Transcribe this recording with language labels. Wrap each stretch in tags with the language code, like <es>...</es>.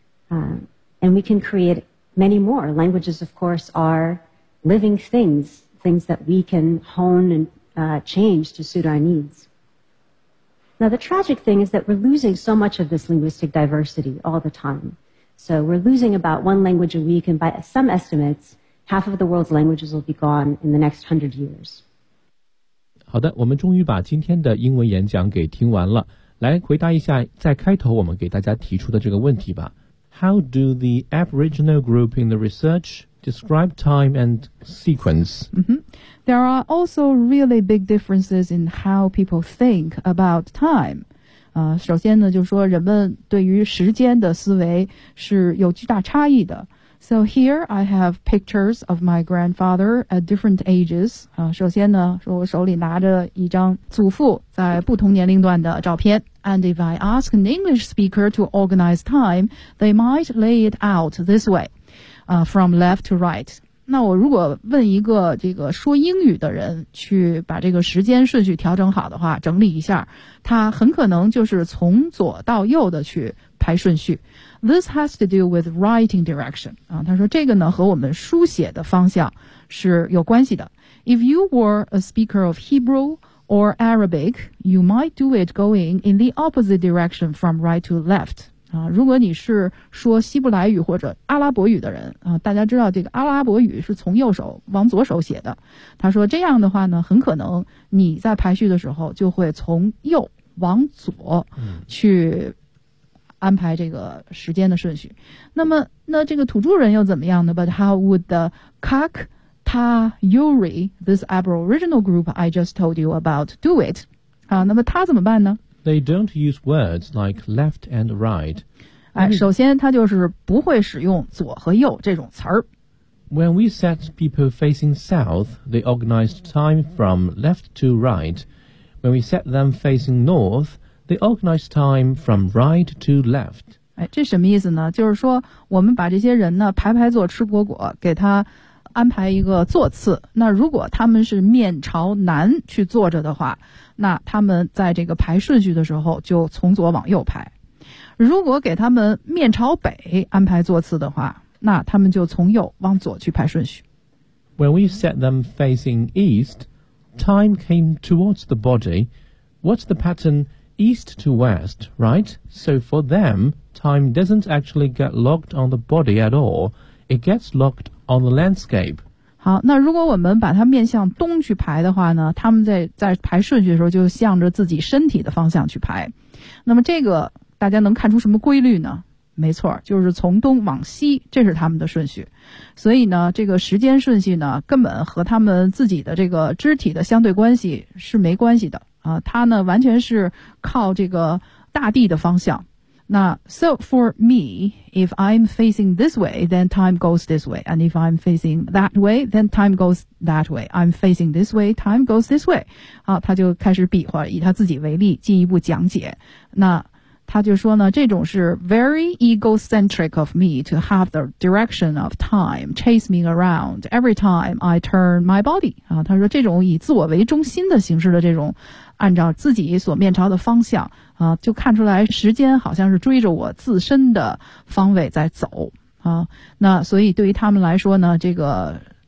<en>And we can create many more. Languages, of course, are living things, things that we can hone and change to suit our needs. Now, the tragic thing is that we're losing so much of this linguistic diversity all the time. So we're losing about one language a week, and by some estimates, half of the world's languages will be gone in the next 100 years.</en> <zh>好的，我们终于把今天的英文演讲给听完了。来回答一下在开头我们给大家提出的这个问题吧。</zh> <en>How do the Aboriginal group in the research describe time and sequence? There are also really big differences in how people think about time.</en> <zh>首先呢，就是说人们对于时间的思维是有巨大差异的。</zh> <en>So here I have pictures of my grandfather at different ages.</en> <zh>首先呢，说我手里拿着一张祖父在不同年龄段的照片。</zh> <en>And if I ask an English speaker to organize time, they might lay it out this way, from left to right.</en> <zh>那我如果问一个这个说英语的人去把这个时间顺序调整好的话，整理一下，他很可能就是从左到右的去排顺序。</zh> <en>This has to do with writing direction.</en> <zh>他说这个呢和我们书写的方向是有关系的。</zh> <en>If you were a speaker of Hebrew or Arabic, you might do it going in the opposite direction from right to left.</en> <zh>如果你是说希伯来语或者阿拉伯语的人，大家知道这个阿拉伯语是从右手往左手写的。他说这样的话呢，很可能你在排序的时候就会从右往左去安排这个时间的顺序。那这个土著人又怎么样呢？</zh> <en>But how would the Kak Ta Yuri, this Aboriginal group I just told you about, do it?</en> <zh>那么他怎么办呢？</zh> <en>They don't use words like left and right.</en> <zh>首先他就是不会使用左和右这种词儿。</zh> <en>When we set people facing south, they organized time from left to right. When we set them facing north,They organize time from right to left.</en> <zh>这什么意思呢？就是说我们把这些人呢排排坐吃果果，给他安排一个坐次。那如果他们是面朝南去坐着的话，那他们在这个排顺序的时候就从左往右排。如果给他们面朝北安排坐次的话，那他们就从右往左去排顺序。</zh> <en>When we set them facing east, time came towards the body. What's the pattern? East to west, right? So for them, time doesn't actually get locked on the body at all. It gets locked on the landscape.</en> <zh>好，那如果我们把它面向东去排的话呢，他们在排顺序的时候就向着自己身体的方向去排。那么这个大家能看出什么规律呢？没错，就是从东往西，这是他们的顺序。所以呢，这个时间顺序呢，根本和他们自己的这个肢体的相对关系是没关系的。它呢完全是靠这个大地的方向。</zh> <en>那 So for me, if I'm facing this way, then time goes this way. And if I'm facing that way, then time goes that way. I'm facing this way, time goes this way.</en> <zh>好，他就开始比划，以他自己为例进一步讲解。那他就说呢，这种是</zh> <en>very egocentric of me to have the direction of time chase me around every time I turn my body.</en> <zh>他说这种以自我为中心的形式的这种按照自己所面朝的方向就看出来时间好像是追着我自身的方位在走。那所以对于他们来说呢，这个</zh>